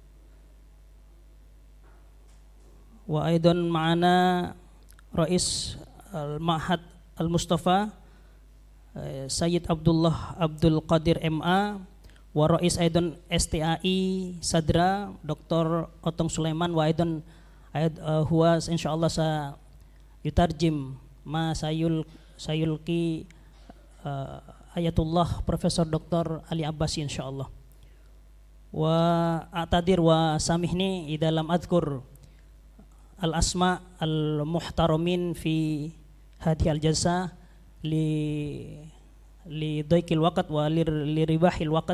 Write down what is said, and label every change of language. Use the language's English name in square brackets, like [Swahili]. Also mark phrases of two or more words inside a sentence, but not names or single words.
[Arabic] Wa aidan ma'ana Rais Al-Ma'had Al-Mustafa Sayyid Abdullah Abdul Qadir MA, wa Rais aidan STAI Sadra Dr. Otong Sulaiman, wa aidan huwa insyaallah sa yutarjim ma sayulki Ayatullah Profesor Dr. Ali Abbasi insyaallah. وأعتذر وسامحني إذا لم أذكر الأسماء المحترمين في هذه الجلسة لضيق الوقت ولربح الوقت.